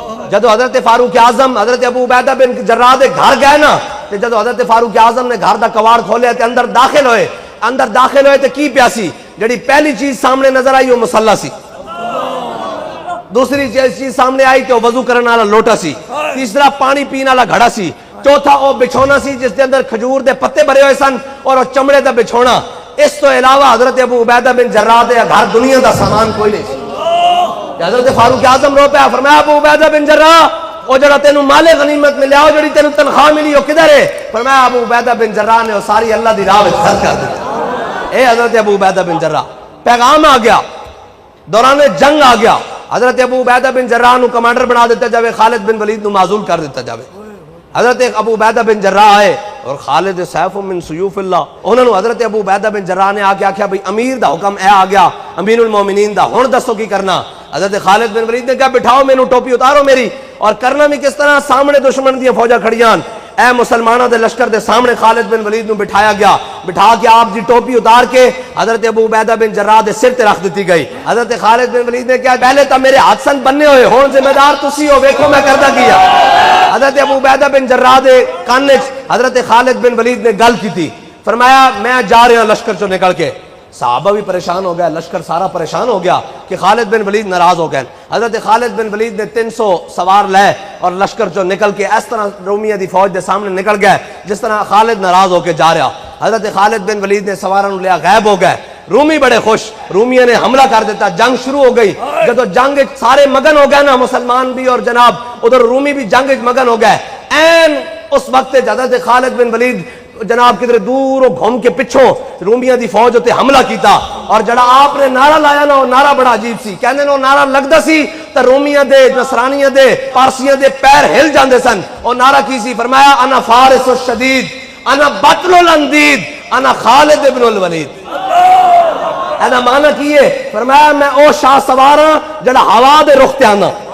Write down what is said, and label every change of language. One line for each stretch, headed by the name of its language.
Punjabi: جدو حضرت فاروق اعظم حضرت ابو عبیدہ بن جراح دے گھر گئے نا، تے جدو حضرت فاروق اعظم نے گھر دا کواڑ کھولیا تے اندر داخل ہوئے تے کی پیاسی جڑی پہلی چیز سامنے نظر آئی وہ مصلی سی. دوسری چیز سامنے آئی کہ وہ وضو کرنے والا لوٹا سی. تیسرا پانی پینے والا گھڑا سی. چوتھا وہ بچھونا سی جس کے اندر کھجور دے پتے بھرے ہوئے سن اور وہ چمڑے دا بچھونا. اس تو علاوہ حضرت ابو عبیدہ بن جراح دے گھر دنیا دا سامان کوئی نہیں سی. حضرت فاروق اعظم رو پیا. فرمایا ابو عبیدہ بن جراح وہ جڑا تینوں مال غنیمت ملیا، وہ جڑی تینوں تنخواہ ملی وہ کدھر ہے؟ فرمایا ابو عبیدہ بن جراح نے وہ ساری اللہ دی راہ وچ خرچ کر دی. اے حضرت ابو عبیدہ بن جراح پیغام آ گیا، دوران جنگ آ گیا. حضرت ابو عبیدہ بن جراح نو کمانڈر بنا دیتا جاوے، خالد بن ولید نو معزول کر دیتا جاوے. حضرت ابو عبیدہ بن جراح آئے اور خالد سیف من سیوف اللہ. انہوں نے حضرت ابو عبیدہ بن جراح نے آکے آکھیا بھئی امیر دا حکم اے آ گیا، امیر المومنین دا، ہن دسو کی کرنا. حضرت خالد بن ولید نے کہا بٹھاؤ مینوں، ٹوپی اتارو میری. اور کرنا بھی کس طرح؟ سامنے دشمن دی فوجاں کھڑیاں. اے مسلمانوں دے لشکر دے سامنے خالد بن ولید نو بٹھایا گیا. بٹھا کے آپ دی ٹوپی اتار کے حضرت ابو عبیدہ بن جراح دے سر تے رکھ دیتی گئی. حضرت خالد بن ولید نے کہا پہلے تو میرے ہاتھ سن بننے ہوئے، ہون ذمہ دار تسی ہو، ویکھو میں کردا کیا. حضرت ابو عبیدہ بن جراح دے کان وچ حضرت خالد بن ولید نے گل کی. فرمایا میں جا رہا ہوں لشکر چوں نکل کے. صحابہ بھی پریشان ہو گیا، لشکر سارا پریشان ہو گیا کہ خالد بن ولید ناراض ہو گئے. حضرت خالد بن ولید نے 300 سوار لے اور لشکر جو نکل کے اس طرح رومیہ دی فوج دے سامنے نکل گئے جس طرح خالد ناراض ہو کے جا رہا. حضرت خالد بن ولید نے سواراں نو لیا، غائب ہو گئے. رومی بڑے خوش، رومیہ نے حملہ کر دیتا، جنگ شروع ہو گئی. جب جنگ سارے مگن ہو گئے نا، مسلمان بھی اور جناب ادھر رومی بھی جنگ مگن ہو گئے. این اس وقت حضرت خالد بن ولید جناب کدھر دور گھوم کے پچھوں رومیاں دی فوج ہوتے حملہ کیتا. اور جڑا آپ نے نعرہ لایا نا، وہ نعرہ بڑا عجیب سی. کہنے وہ نعرہ لگدا سی تے رومیاں دے، نصرانیاں دے، پارسیاں دے پیر ہل جاندے سن. اور نعرہ کی سی؟ فرمایا
Arabic: انا فارس الشدید، انا بطل الاندید، انا خالد ابن الولید.
Punjabi: اینا معنی کیے؟ فرمایا میں او شاہ سواراں جڑا ہوا دے رخ تے آنا.